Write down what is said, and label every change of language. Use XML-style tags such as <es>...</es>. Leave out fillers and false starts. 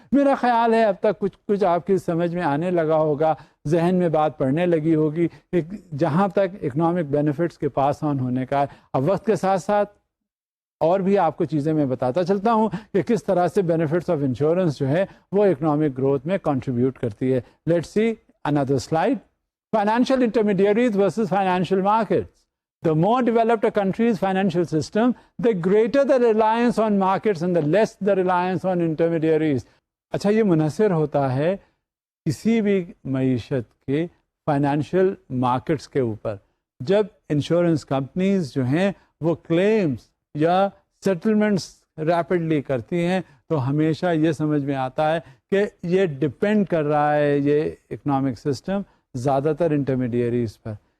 <ur>میرا خیال ہے اب تک کچھ آپ کی سمجھ میں آنے لگا ہوگا، ذہن میں بات پڑنے لگی ہوگی جہاں تک اکنامک بینیفٹس کے پاس آن ہونے کا ہے. اب وقت کے ساتھ ساتھ اور بھی آپ کو چیزیں میں بتاتا چلتا ہوں کہ کس طرح سے بینیفٹس آف انشورنس جو ہے وہ اکنامک گروتھ میں کنٹریبیوٹ کرتی ہے.</ur> <en>Let's see another slide. Financial intermediaries versus financial markets. The more developed a country's financial system, the greater the reliance on markets and the less the reliance on intermediaries.</en> <ur>اچھا، یہ منحصر ہوتا ہے کسی بھی معیشت کے فائنینشیل مارکیٹس کے اوپر. جب انشورنس کمپنیز جو ہیں وہ کلیمز یا سیٹلمنٹس ریپڈلی کرتی ہیں تو ہمیشہ یہ سمجھ میں آتا ہے کہ یہ ڈپینڈ کر رہا ہے یہ اکنامک سسٹم زیادہ تر انٹرمیڈیریز پر.</ur>